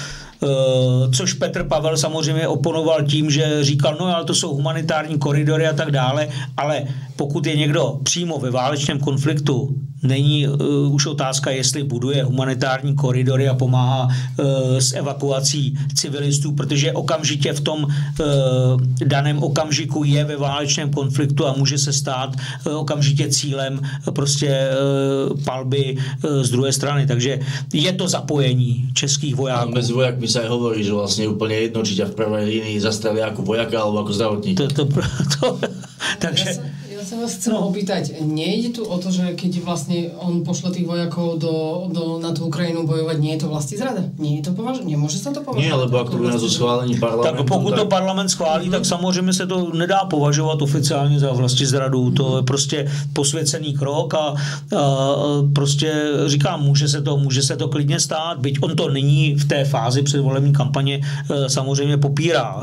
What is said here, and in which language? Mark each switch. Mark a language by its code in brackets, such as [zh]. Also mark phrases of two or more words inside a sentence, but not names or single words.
[cs] Což Petr Pavel samozřejmě oponoval tím, že říkal, no ale to jsou humanitární koridory a tak dále, ale pokud je někdo přímo ve válečném konfliktu, není už otázka, jestli buduje humanitární koridory a pomáhá s evakuací civilistů, protože okamžitě v tom daném okamžiku je ve válečném konfliktu a může se stát okamžitě cílem prostě palby z druhé strany. Takže je to zapojení českých vojáků. [sk] No, mezi vojákmi sa aj hovorí, že vlastne je úplne jedno, či ťa v prvej línii zastrelia ako vojaka alebo ako zdravotník. Takže... Ja sa vás chcem opýtať, nejde tu o to, že keď vlastne on pošle tých vojakov na tú Ukrajinu bojovať, nie je to vlastní zrada? Nie je to nemôže sa to považovať? Nie, lebo ak to bude na to schválení parlamentu... [cs] Tak pokud to parlament schválí, tak samozřejmě se to nedá považovat oficiálně za vlastní zradu. To je prostě posvěcený krok a prostě říkám, může se to klidně stát, byť on to nyní v té fázi předvolební kampaně samozřejmě popírá.